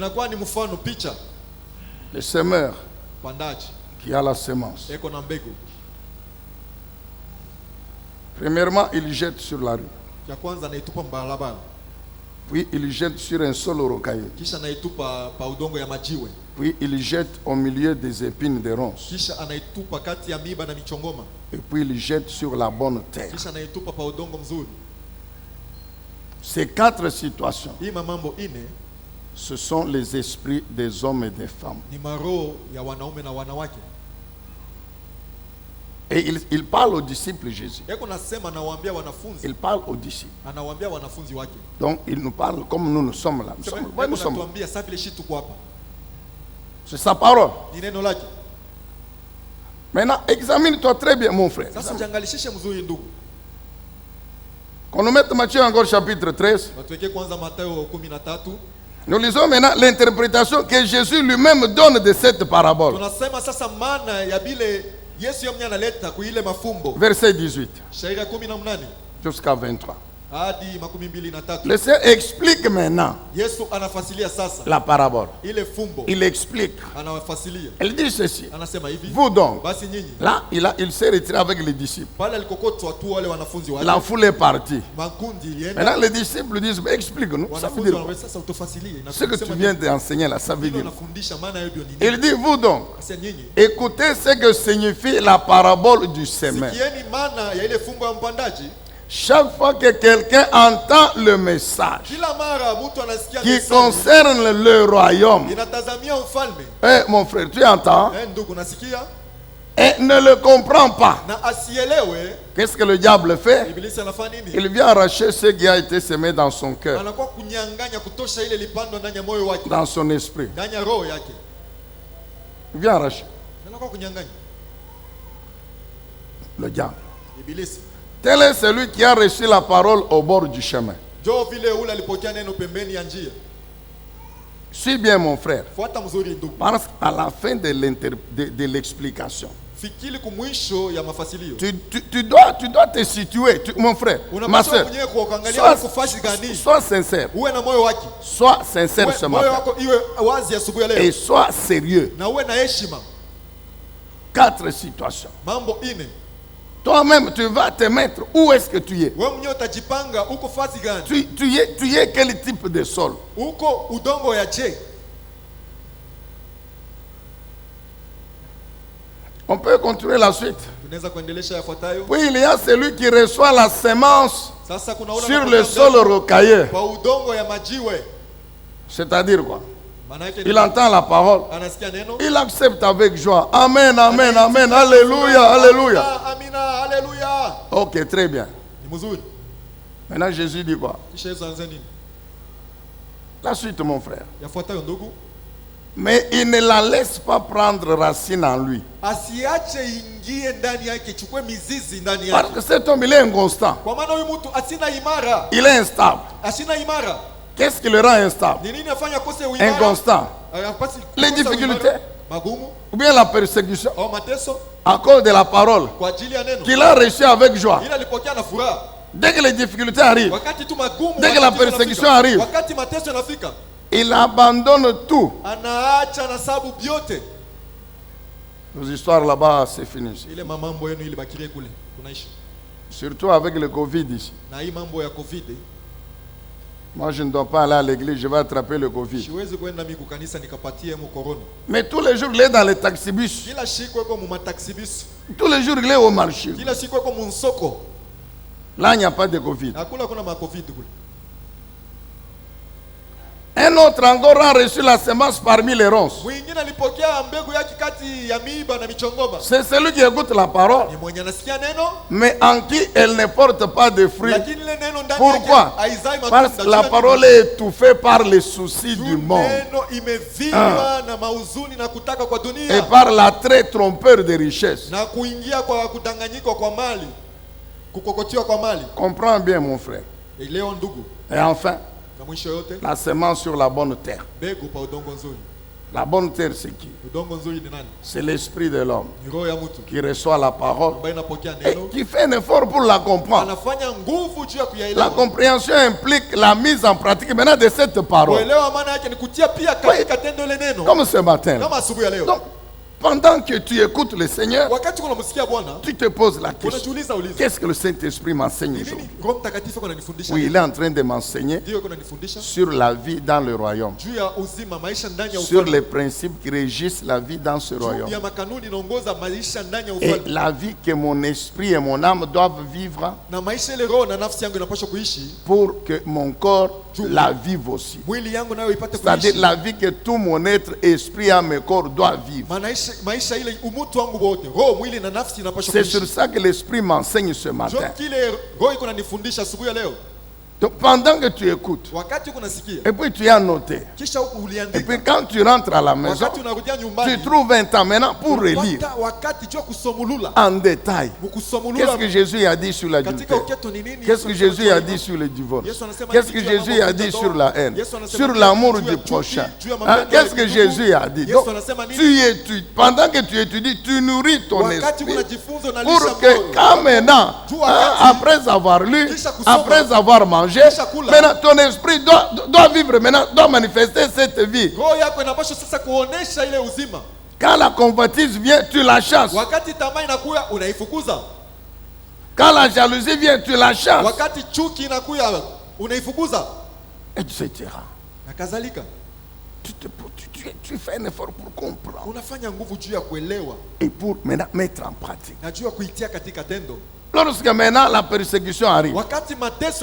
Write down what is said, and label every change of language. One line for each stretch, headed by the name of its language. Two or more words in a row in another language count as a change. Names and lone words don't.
French: Le semeur qui a la semence. Premièrement, il jette sur la rue. Puis il jette sur un sol rocailleux. Puis il jette au milieu des épines de ronces.
Swahili: Kisha anaitupa kati ya miba na michongoma.
French: Et puis il jette sur la bonne terre.
Swahili: Kisha anaitupa pa udongo mzuri.
French: Ces 4 situations,
Swahili: Hii mambo ine,
French: ce sont les esprits des hommes et des femmes.
Swahili: ni maroho ya wanaume na wanawake.
French: Et il parle aux disciples Jésus.
Swahili: Yeko nasema anawaambia wanafunzi.
French: Il parle aux disciples.
Swahili: Anawaambia wanafunzi wake.
French: Donc il nous parle comme nous sommes là. Nous sommes là.
Swahili: Anatuambia sasa vile shi tuko hapa.
French: C'est sa parole.
Swahili: Ni neno lake.
French: Maintenant, examine-toi très bien, mon frère.
Swahili: Sasa jiangalishishe mzuri ndugu.
French: Qu'on nous mette Matthieu encore chapitre 13.
Swahili: Watuweke kwanza Mathayo 13.
French: Nous lisons maintenant l'interprétation que Jésus lui-même donne de cette parabole.
Swahili: Tunasema sasa maana ya bile Yesu yeye analeta kuile mafumbo.
French: Verset 18
Swahili: Shairi 18
French: jusqu'à 23.
Swahili: hadi 23.
French: Le Seigneur explique maintenant
Swahili: Yesu anafasilia sasa
French: la parabole.
Swahili: ile fumbo.
French: Il explique.
Swahili: Anawafasilia.
French: Il dit ceci.
Swahili: Anasema hivi.
French: Vous donc,
Swahili: Basi nyinyi.
French: là, il s'est retiré avec les disciples.
Swahili: Pale alikokotwa tu wale wanafunzi wake.
French: La foule est partie.
Swahili: Makundi ilienda.
French: Maintenant, les disciples disent, explique-nous. Ça veut dire quoi?
Swahili: Sasa utufasilie.
French: Ce que tu viens d'enseigner là, ça veut dire.
Swahili: Anafundisha maana hiyo nini?
French: Il dit, vous donc,
Swahili: Sasa nyinyi.
French: écoutez ce que signifie la parabole du semeur.
Swahili: Sikieni maana ya ile fumbo ya mpandaji.
French: Chaque fois que quelqu'un entend le message
Swahili: Kila mara mtu anasikia
French: qui concerne le royaume,
Swahili: inatazamia ufalme.
French: mon frère, tu entends?
Swahili: Ndugu nasikia.
French: Et ne le comprend pas.
Swahili: Na asielewe.
French: Qu'est-ce que le diable fait?
Swahili: Ibilisi anafanya nini?
French: Il vient arracher ce qui a été semé dans son cœur,
Swahili: Anakuwa kunyang'anya kutosha ile lipando ndani ya moyo wake.
French: dans son esprit.
Swahili: Ndani ya roho yake.
French: Il vient arracher.
Swahili: Anakuwa kunyang'anya.
French: Le diable.
Swahili: Ibilisi.
French: Tel est celui qui a reçu la parole au bord du chemin.
Swahili: Jo vile ule alipokea neno pembeni ya njia.
French: Suis bien mon frère.
Swahili: Fuata mzuri ndugu.
French: Parce qu'à la fin de l'explication,
Swahili: Fikiri kumwisho ya mafasilio.
French: tu dois te situer, mon frère, ma soeur. Sois sincère.
Swahili: Uwe na moyo wake.
French: Sois sincère ce matin.
Swahili: Moyo wako iwe wazi asubuhi leo.
French: Et sois sérieux.
Swahili: Na uwe na heshima.
French: 4 situations.
Swahili: Mambo ine.
French: Toi-même, tu vas te mettre. Où est-ce que tu es?
Swahili: Wewe mwenyewe utajipanga uko fasi gani?
French: Tu es quel type de sol?
Swahili: Uko udongo ya je?
French: On peut continuer la suite.
Swahili: Tunaweza kuendelesha yafuatayo.
French: Puis il y a celui qui reçoit la semence
Swahili: Sasa kuna ule
French: sur le sol rocailleux.
Swahili: Kwa udongo ya majiwe.
French: C'est-à-dire quoi? Il entend la parole.
Swahili: Anasikia neno.
French: Il accepte avec joie. Amen, amen, amen. Alléluia, alléluia.
Swahili: Amina, alléluia.
French: Ok, très bien.
Swahili: Ni mzuri.
French: Maintenant Jésus dit quoi?
Swahili: Kisha Yesu anza nini?
French: La suite, mon frère.
Swahili: Yafuatayo ndugu.
French: Mais il ne la laisse pas prendre racine en lui.
Swahili: Asiache ingie ndani yake, chukue mizizi ndani yake.
French: Parce que cet homme, il est inconstant.
Swahili: Kwa maana huyu mtu asina imara.
French: Il est instable.
Swahili: Asina imara.
French: Qu'est-ce qui le rend instable?
Swahili: Ni nini afanya kose uimara?
French: Inconstant. Les difficultés.
Swahili: Magumu.
French: Ou bien la persécution.
Swahili: Au mateso.
French: À cause de la parole.
Swahili: Kwa ajili ya neno.
French: Qu'il a reçu avec joie.
Swahili: Ila alipokea na furaha.
French: Dès que les difficultés arrivent.
Swahili: Wakati tu magumu.
French: Dès que la persécution arrive.
Swahili: Wakati mateso yanafika. Il abandonne tout. Anaacha na sabu byote.
French: Nos histoires là-bas, c'est fini.
Swahili: Ile mambo yenu ile bakirie kule. Tunaishi.
French: Surtout avec le Covid ici.
Swahili: Na hii mambo ya Covid.
French: Moi, je ne dois pas aller à l'église, je vais attraper le Covid.
Swahili: Siwezi kwenda mimi kukanisa nikapatie mu corona.
French: Mais tous les jours, il est dans les taxibus.
Swahili: Kila siku yuko mu taxibus.
French: Tous les jours, il est au marché.
Swahili: Kila siku yuko mu soko.
French: Là, il n'y a pas de Covid.
Swahili: Hakuna kuna ma Covid kule.
French: Un autre encore a reçu la semence parmi les ronces.
Swahili: Mwingine alipokea mbegu yake kati ya miiba na michongoma.
French: C'est celui qui écoute la parole,
Swahili: Ni mwenye anasikia neno,
French: mais en qui elle ne porte pas de fruits.
Swahili: lakini ile neno ndani yake
French: Pourquoi?
Swahili: haizai matunda.
French: Parce que la parole est étouffée par les soucis du monde
Swahili: Neno imevinywa na mauzuni na kutaka kwa dunia.
French: et par l'attrait trompeur des richesses.
Swahili: Na kuingia kwa kudanganyika kwa mali. Kukokotiwa kwa mali.
French: Comprends bien, mon frère.
Swahili: Leo ndugu.
French: Et enfin,
Swahili: Na mwisho yote,
French: la semence sur la bonne terre.
Swahili: mbegu pa udongo nzuri.
French: La bonne terre, c'est qui?
Swahili: Udongo nzuri ni nani?
French: C'est l'esprit de l'homme
Swahili: Ni roho ya mtu.
French: qui reçoit la parole
Swahili: Ambaye inapokea
French: et
Swahili: neno.
French: qui fait un effort pour la comprendre.
Swahili: Anafanya nguvu juu ya
French: La
Swahili: kuyaelewa.
French: compréhension implique la mise en pratique maintenant de cette parole.
Swahili: Kuelewa maana yake ni kutia pia katika tendo ile neno.
French: Comme ce matin.
Swahili: Kama asubuhi ya leo.
French: Donc, pendant que tu écoutes le Seigneur,
Swahili: wakati unamsikia Bwana,
French: tu te poses la question.
Swahili: unajiuliza ulizo.
French: Qu'est-ce que le Saint-Esprit m'enseigne
Swahili: Ni
French: aujourd'hui?
Swahili: nini Roho Mtakatifu ananifundisha?
French: Oui, il est en train de m'enseigner
Swahili: Ndio kunanifundisha
French: sur la vie dans le royaume,
Swahili: juu ya uzima, maisha ndani ya
French: sur
Swahili: ufalme.
French: les principes qui régissent la vie dans ce royaume.
Swahili: Juu ya makanuni inaongoza maisha ndani ya
French: Et
Swahili: ufalme.
French: la vie que mon esprit et mon âme doivent vivre
Swahili: Na maisha ile roho na nafsi yangu inapaswa kuishi,
French: pour que mon corps la vive aussi.
Swahili: mwili yangu nayo ipate
French: C'est-à-dire
Swahili: kuishi.
French: la vie que tout mon être, esprit, âme et corps doit vivre.
Swahili: Maisha ile umutu wangu wote, roho, mwili na nafsi inapaswa
French: C'est
Swahili: kuishi.
French: sur ça que l'esprit m'enseigne ce matin.
Swahili: Ndio kile roho iko nanifundisha asubuhi ya leo.
French: Donc pendant que tu écoutes,
Swahili: Wakati kunasikia,
French: et puis tu as noté,
Swahili: kisha
French: et puis
Swahili: uliandika,
French: quand tu rentres à la maison,
Swahili: wakati unarudia nyumbani,
French: tu trouves un temps maintenant pour relire
Swahili: wakati jua kusomulula,
French: en détail.
Swahili: mkusomulula.
French: Qu'est-ce que Jésus a dit sur
Swahili: Katika
French: l'adultère?
Swahili: uketo ni nini?
French: Qu'est-ce que Jésus a dit sur le divorce? Qu'est-ce que Jésus a dit sur la haine? Sur l'amour du prochain? Hein? Qu'est-ce que Jésus a dit? Donc, tu étudies. Pendant que tu étudies, tu nourris ton esprit pour que quand maintenant, hein, après avoir lu, après avoir mangé, maintenant ton esprit doit vivre maintenant, doit manifester cette vie.
Swahili: Roho yako inapaswa sasa kuonesha ile uzima.
French: Quand la convoitise vient, tu la chasses.
Swahili: Wakati tamaa inakuya unaifukuza.
French: Quand la jalousie vient, tu la chasses.
Swahili: Wakati chuki inakuya unaifukuza.
French: Etc.
Swahili: Na kadhalika.
French: Tu fais un effort pour comprendre.
Swahili: Unafanya nguvu juu ya kuelewa.
French: Et pour maintenant mettre en pratique.
Swahili: Na juu ya kuitia katika tendo.
French: Lorsque maintenant la persécution arrive,
Swahili: wakati mateso